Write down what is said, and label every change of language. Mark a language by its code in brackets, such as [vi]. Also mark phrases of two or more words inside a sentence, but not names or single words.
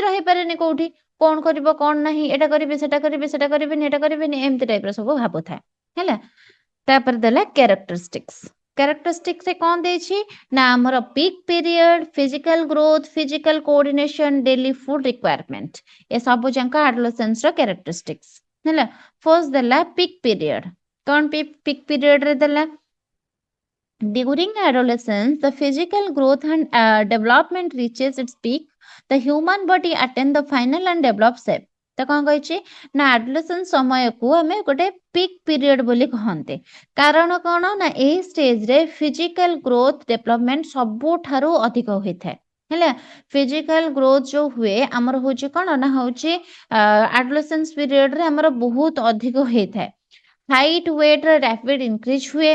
[or] ରହିପାରେନି କୋଉଠି କଣ କରିବ କଣ ନାହିଁ ଏଟା କରିବି ସେଟା କରିବିନି ଏଟା କରିବିନି ଏମିତି ଟାଇପର ସବୁ ଭାବୁଥାଏ ହେଲା ତାପରେ ଦେଲା କ୍ୟାରେକ୍ଟରିଷ୍ଟିକ୍ସ ରେ କଣ ଦେଇଛି ନା ଆମର [en] peak period physical growth physical coordination daily food requirement [or] ଏ ସବୁ ଯାକ ଆଡୋଲେସେନ୍ସ ର କ୍ୟାରେକ୍ଟରିଷ୍ଟିକ୍ସ ହେଲା ଫର୍ଷ୍ଟ ଦେଲା [en] peak period [or] କଣ [en] peak period [or] ରେ ଦେଲା [en] during adolescence the physical growth and development reaches its peak the human body attain the final and develop shape [or] ତ କଣ କହିଛି ନା ଆଡୋଲେସେନ୍ସ ସମୟକୁ ଆମେ ଗୋଟେ [en] peak period [or] ବୋଲି କହନ୍ତି କାରଣ କଣ ନା ଏଇ ଷ୍ଟେଜରେ [en] physical growth development [or] ସବୁଠାରୁ ଅଧିକ ହୋଇଥାଏ ହେଲା [en] physical growth [or] ଯୋଉ ହୁଏ ଆମର ହଉଛି କଣ ନା ହଉଛି ଆଡୋଲେସେନ୍ସ ପିରିୟଡରେ ଆମର ବହୁତ ଅଧିକ ହେଇଥାଏ [en] height weight rapid increase [or] ହୁଏ